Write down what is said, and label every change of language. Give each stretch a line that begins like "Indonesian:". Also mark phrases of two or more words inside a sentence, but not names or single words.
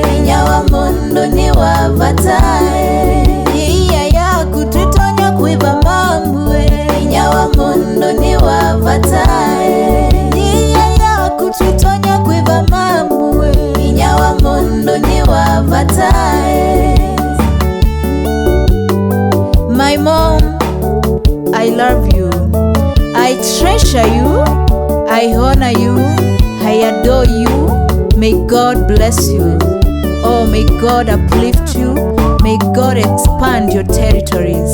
Kamba: Inyawa mundu ni wa vatae Iya yaku twitonya kuiva mambue Inyawa mundu ni wa vatae Iya yaku twitonya kuiva mambue Inyawa mundu ni wa vatae
English: My mom, I love you. I treasure you. I honor you. I adore you. May God bless you. Oh, may God uplift you. May God expand your territories.